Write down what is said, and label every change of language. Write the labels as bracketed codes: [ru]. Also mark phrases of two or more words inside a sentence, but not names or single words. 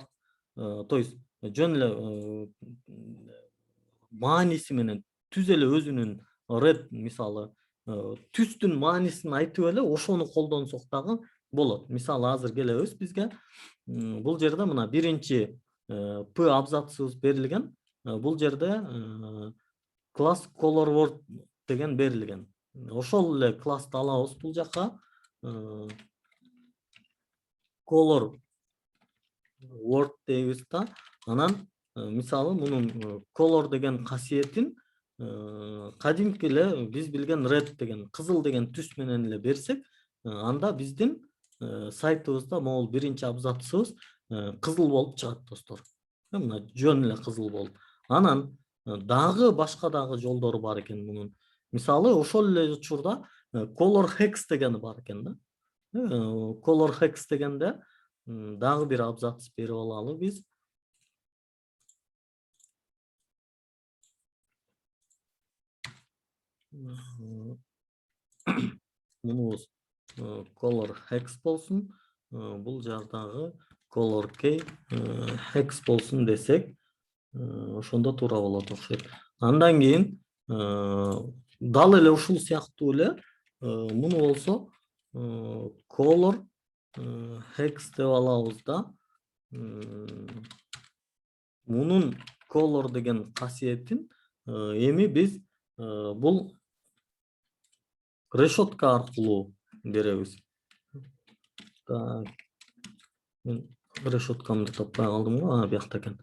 [ru] То есть [ky] жөн эле мааниси менен түз эле өзүнүн red мисалы түстүн маанисин айтып эле ошону колдонсок дагы болот. Мисалы азыр келебиз бизге бул жерде мына биринчи P абзацыбыз берилген. Бул жерде класс [en] color word [ky] деген берилген. Ошол эле классты алабыз бул жака. [en] Color word [ky] дейбиз да. Анан мисалы мунун color деген касиетин кадимки эле биз билген red деген, кызыл деген түс менен эле берсек, анда биздин сайтыбызда могул биринчи абзацыбыз кызыл болуп чыгат достор. Мына жөн эле кызыл болуп. Анан дагы башка дагы жолдору бар экен мунун. Мисалы ошол эле учурда [en] color hex [ky] деген бар экен да. [en] Color hex [ky] дегенде дагы бир абзац берип алалы биз. Мунубуз [en] color hex [ky] болсун, бул жардагы [en] color key hex [ky] болсун десек, ошондо туура болот окшойт. Андан кийин дал эле ушул сыяктуу эле муну болсо [en] color hex [ky] деп алабыз да. Мунун color деген касиетин эми биз бул решетка аркылуу беребиз. Так, мен решеткамды таппай калдым го, биякта экен.